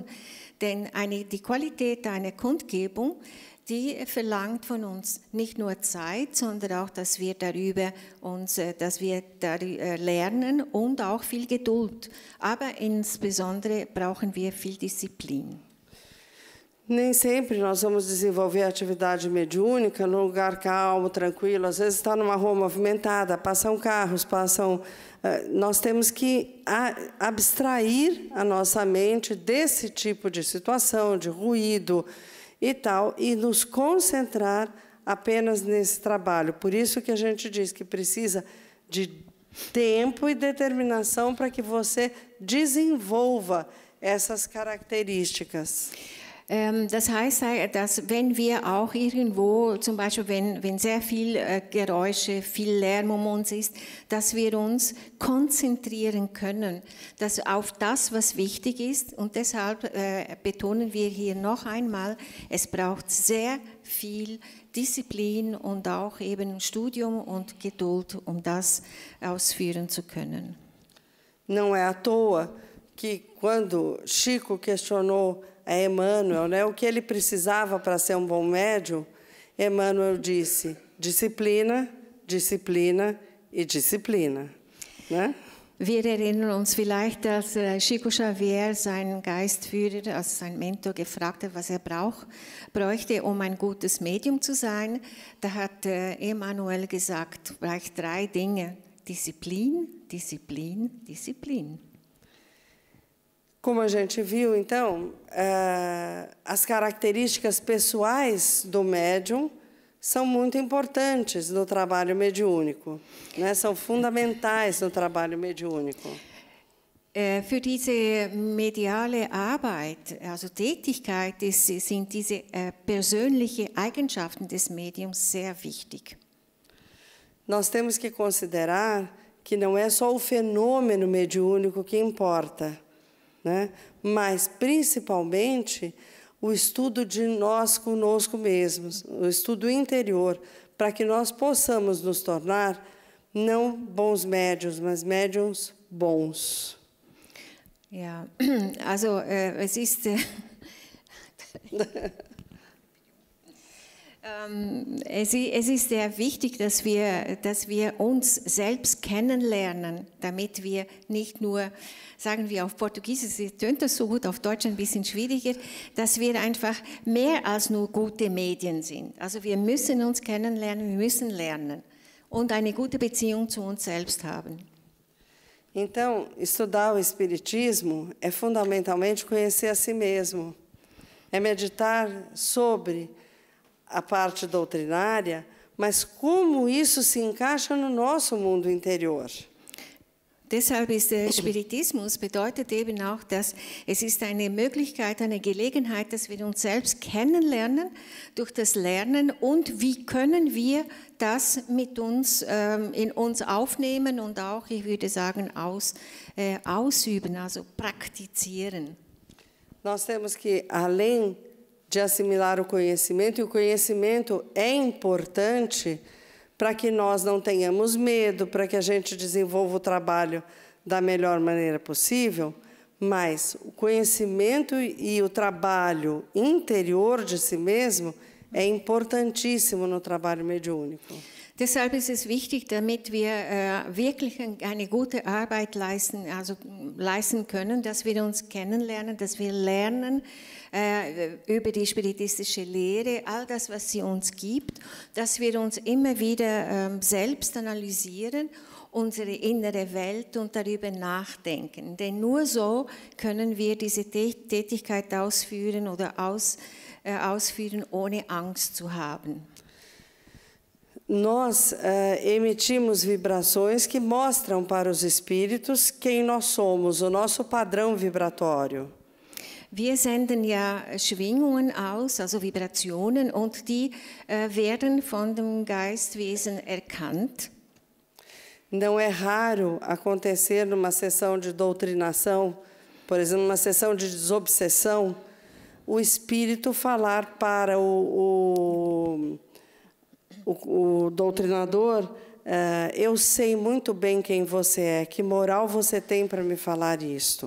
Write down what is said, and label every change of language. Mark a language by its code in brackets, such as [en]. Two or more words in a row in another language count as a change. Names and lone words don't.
[de] Denn die Qualität einer Kundgebung, die verlangt von uns nicht nur Zeit, sondern auch, dass wir darüber lernen und auch viel Geduld. Aber insbesondere brauchen wir viel Disziplin. [pt] Nem sempre nós vamos desenvolver a atividade mediúnica num lugar calmo, tranquilo. Às vezes está numa rua movimentada, passam carros, nós temos que abstrair a nossa mente desse tipo de situação, de ruído e tal, e nos concentrar apenas nesse trabalho. Por isso que a gente diz que precisa de tempo e determinação para que você desenvolva essas características. [de] Das heißt, dass wenn wir auch irgendwo, zum Beispiel wenn sehr viel Geräusche, viel Lärm um uns ist, dass wir uns konzentrieren können, dass auf das, was wichtig ist. Und deshalb betonen wir hier noch einmal, es braucht sehr viel Disziplin und auch eben Studium und Geduld, um das ausführen zu können. [pt] Não é à toa que quando Chico questionou a Emmanuel, né, o que ele precisava para ser bom médium, Emmanuel disse: disciplina, disciplina e disciplina. Né? [de] Wir erinnern uns vielleicht, dass Chico Xavier seinen Geistführer, also seinen Mentor, gefragt hat, was er bräuchte, um ein gutes Medium zu sein. Da hat Emmanuel gesagt, vielleicht 3 Dinge: Disziplin, Disziplin, Disziplin. [pt] Como a gente viu, então, as características pessoais do médium são muito importantes no trabalho mediúnico, né? São fundamentais no trabalho mediúnico. [de] Für diese mediale Arbeit, also Tätigkeit, sind diese persönlichen Eigenschaften des Mediums sehr wichtig. [pt] Nós temos que considerar que não é só o fenômeno mediúnico que importa, né? Mas, principalmente, o estudo de nós conosco mesmos, o estudo interior, para que nós possamos nos tornar não bons médiuns, mas médiuns bons. [de] Ja, also es ist es ist sehr wichtig, dass wir uns selbst kennenlernen, damit wir nicht nur, sagen wir auf Portugiesisch, tönt das so gut, auf Deutsch ein bisschen schwieriger, dass wir einfach mehr als nur gute Medien sind. Also wir müssen uns kennenlernen, wir müssen lernen und eine gute Beziehung zu uns selbst haben. [pt] Então, estudar o Espiritismo é fundamentalmente conhecer a si mesmo, é meditar sobre a parte doutrinária, mas como isso se encaixa no nosso mundo interior. [de] Deshalb ist der Spiritismus bedeutet eben auch, dass es ist eine Möglichkeit, eine Gelegenheit, dass wir uns selbst kennenlernen durch das Lernen und wie können wir das mit uns in uns aufnehmen und auch, ich würde sagen, ausüben, also praktizieren. [pt] Nós temos que, além de assimilar o conhecimento, e o conhecimento é importante para que nós não tenhamos medo, para que a gente desenvolva o trabalho da melhor maneira possível, mas o conhecimento e o trabalho interior de si mesmo é importantíssimo no trabalho mediúnico. [de] Deshalb ist es wichtig, damit wir wirklich eine gute Arbeit leisten können, dass wir uns kennenlernen, dass wir lernen über die spiritistische Lehre, all das, was sie uns gibt, dass wir uns immer wieder selbst analysieren, unsere innere Welt und darüber nachdenken. Denn nur so können wir diese Tätigkeit ausführen oder ausführen, ohne Angst zu haben. [pt] Nós emitimos vibrações que mostram para os espíritos quem nós somos, o nosso padrão vibratório. [de] Wir senden ja Schwingungen aus, also Vibrationen, und die werden von dem Geistwesen erkannt. [pt] Não é raro acontecer numa sessão de doutrinação, por exemplo, numa sessão de desobsessão, o espírito falar para o doutrinador, eu sei muito bem quem você é, que moral você tem para me falar isto.